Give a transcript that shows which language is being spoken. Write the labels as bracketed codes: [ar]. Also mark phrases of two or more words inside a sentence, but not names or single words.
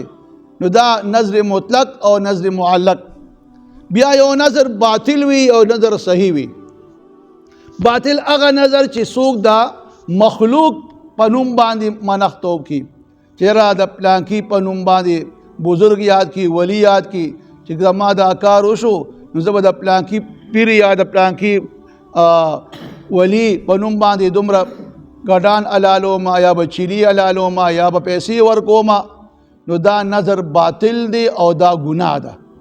[ps] نو دا نظر مطلق او نظر معلق. بیا یو نظر باطل وي او نظر صحیح وي. باطل هغه نظر چې څوک دا مخلوق په نوم باندې منښتوب کی، چېرې د پلانکي په نوم باندې بزرگ یاد کی، ولی یاد کی چې زما دا کار وشو نو زه به د پلانکي پیر یا د پلانکي ولی په نوم باندې دومره ګډان علالوما یا به چیلي علالوما یا به پیسې ورکوما. نو دا نظر باطل دی او دا ګناه ده.